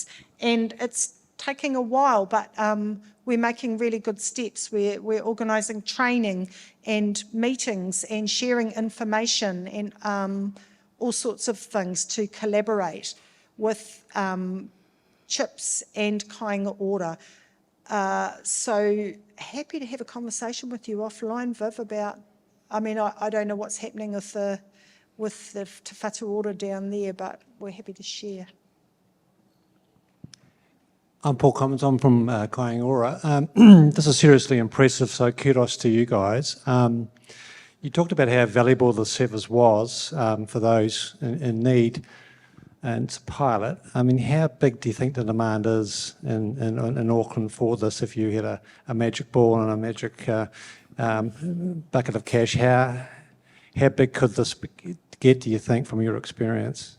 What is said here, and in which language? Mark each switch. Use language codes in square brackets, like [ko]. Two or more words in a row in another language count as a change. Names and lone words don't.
[en] And it's taking a while, but we're making really good steps. We're organising training and meetings and sharing information and all sorts of things to collaborate with CHIPS and kāinga ora. So happy to have a conversation with you offline, Viv, about, I don't know what's happening with the Te Whatu Ora down there, but we're happy to share. I'm Paul Commons, I'm from kāinga ora. This is seriously impressive, so kudos to you guys. You talked about how valuable the service was for those in need, and it's a pilot. How big do you think the demand is in Auckland for this? If you had a magic ball and a magic bucket of cash, how big could this get, do you think, from your experience?